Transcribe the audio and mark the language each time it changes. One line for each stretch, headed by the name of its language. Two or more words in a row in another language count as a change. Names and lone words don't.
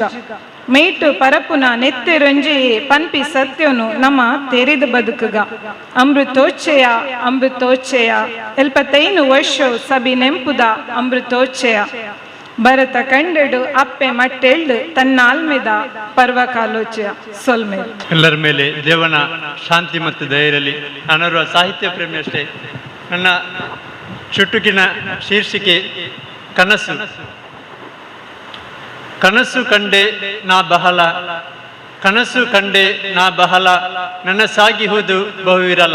Tulu: ಮೇಟು ಪರಪುನ ನೆತ್ತೆ ರೊಂಜೆಯೇ ಪಂಪಿ ಸತ್ಯನು ನಮ್ಮ ತೆರೆದು ಬದುಕುಗ. ಅಮೃತೋಚ್ಚಯ ಅಮೃತೋಚ್ಚಯ 75 ವರ್ಷ ಸಬಿ ನೆಂಪುದ ಅಮೃತೋಚ್ಚಯ. ಭರತ ಕಂಡಡು ಅಪ್ಪೆ ಮಟ್ಟೆಳ್ಳು ತನ್ನಾಲ್ಮೆದ ಪರ್ವಕಾಲೋಚ್ಚಯ. ಸೊಲ್ಮೆ
Kannada: ಎಲ್ಲರ ಮೇಲೆ ದೇವನ ಶಾಂತಿ ಮತ್ತು ದಯೆಯಿರಲಿ. ನಾನೋರ್ವ ಸಾಹಿತ್ಯ ಪ್ರೇಮಿ ಅಷ್ಟೇ. ನನ್ನ ಚುಟುಕಿನ ಶೀರ್ಷಿಕೆ ಕನಸು. ಕನಸು ಕಂಡೆ ನಾ ಬಹಳ, ಕನಸು ಕಂಡೆ ನಾ ಬಹಳ, ನನಸಾಗಿಹುದು ಬಹುವಿರಲ.